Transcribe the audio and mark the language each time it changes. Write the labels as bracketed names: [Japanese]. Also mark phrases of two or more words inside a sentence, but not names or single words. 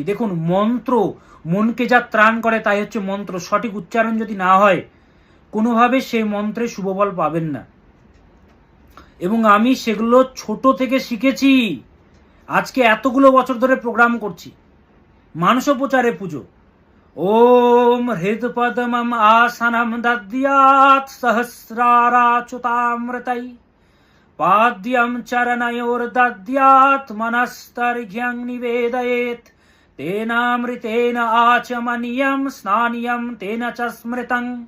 [Bangla] দেখুন, মন্ত্র মনকে যা ত্রাণ করে তাই হচ্ছে মন্ত্র। সঠিক উচ্চারণ যদি না হয়, কোনোভাবে সেই মন্ত্রে শুভফল পাবেন না। এবং আমি সেগুলো ছোট থেকে শিখেছি, আজকে এতগুলো বছর ধরে প্রোগ্রাম করছি। মানসোপচারে পুজো। [Sanskrit] ওম হৃদপদ্মম আসনম দদ্যাৎ সহস্রারাচ্যুতামৃতৈ পাদ্যম চরণয়োর্দদ্যাৎ মনস্তর্ঘ্যং নিবেদয়েৎ তেনামৃতেন আচমনীয়ম স্নানিয়ম তেন চ স্মৃতং